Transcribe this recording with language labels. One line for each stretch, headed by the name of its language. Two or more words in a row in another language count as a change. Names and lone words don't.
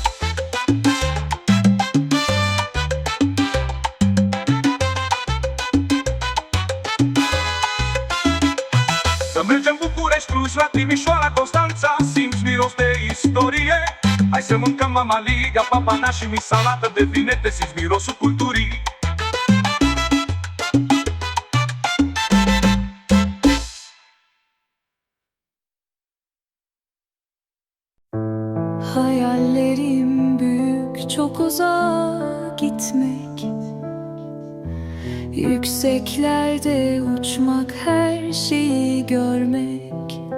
Romanian: Să mergem București, Cluj, la Timișoara, Constanța, simți miros de istorie. Hai să mâncăm mamaligă, papanaș și salată de vinete, simți mirosul culturii.
Turkish: Hayallerim büyük, çok uzağa gitmek, yükseklerde uçmak, her şeyi görmek.